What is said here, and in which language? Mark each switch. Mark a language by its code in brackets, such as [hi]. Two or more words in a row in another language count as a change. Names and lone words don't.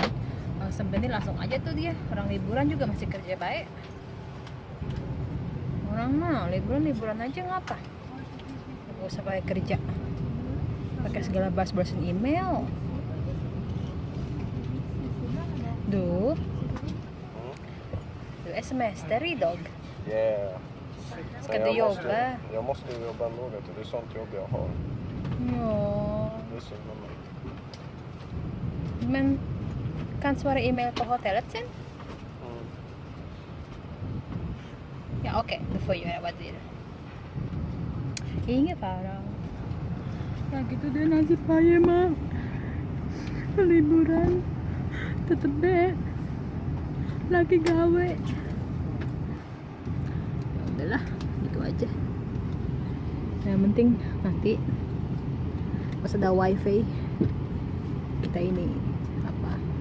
[id] Sebenarnya langsung aja tuh dia, orang liburan juga masih kerja baik. Orang mah liburan aja ngapa? Gak usah pakai kerja, pakai segala balas-balasin email. [sv] Du smsar idag. Yeah. Ska du jobba? Jag måste jobba ändå, vet du. Det är sånt jobb jag har. Ja, Det är synd om mig. men kan svara email på hotellet sen? Ja, okej, då får jag göra vad du vill. Ingen fara. [id] Ya gitu deh nasib saya mah. Liburan tetep deh lagi gawe. Ya udahlah, gitu aja. Yang penting nanti pas ada wifi kita ini apa?